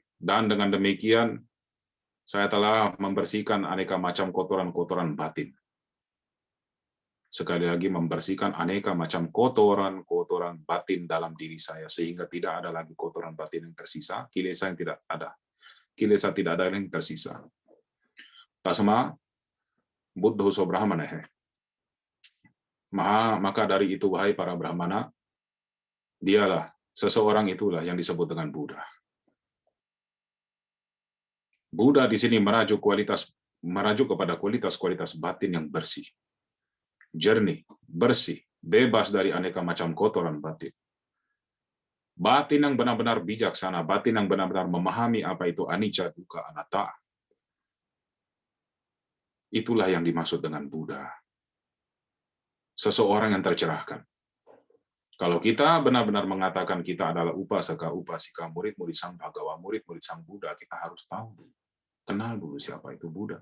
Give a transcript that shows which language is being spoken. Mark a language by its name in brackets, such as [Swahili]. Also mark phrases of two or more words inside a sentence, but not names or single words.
[Indonesian] Dan dengan demikian, saya telah membersihkan aneka macam kotoran-kotoran batin. Sekali lagi membersihkan aneka macam kotoran-kotoran batin dalam diri saya, sehingga tidak ada lagi kotoran batin yang tersisa, kilesa yang tidak ada. Kilesa tidak ada yang tersisa. [Pali] Tasma, buddho so brahmanahe. [Indonesian] Maka dari itu, wahai para brahmana, dialah, seseorang itulah yang disebut dengan Buddha. Buddha di sini merajuk kepada kualitas-kualitas batin yang bersih, jernih, bersih, bebas dari aneka macam kotoran batin. Batin yang benar-benar bijaksana, batin yang benar-benar memahami apa itu [Pali] anicca, dukkha, anatta. [Indonesian] Itulah yang dimaksud dengan Buddha. Seseorang yang tercerahkan. Kalau kita benar-benar mengatakan kita adalah [Pali] upasaka, upasika, [Indonesian] murid-murid Sang Bhagawa, murid-murid Sang Buddha, kita harus tahu, kenal dulu siapa itu Buddha.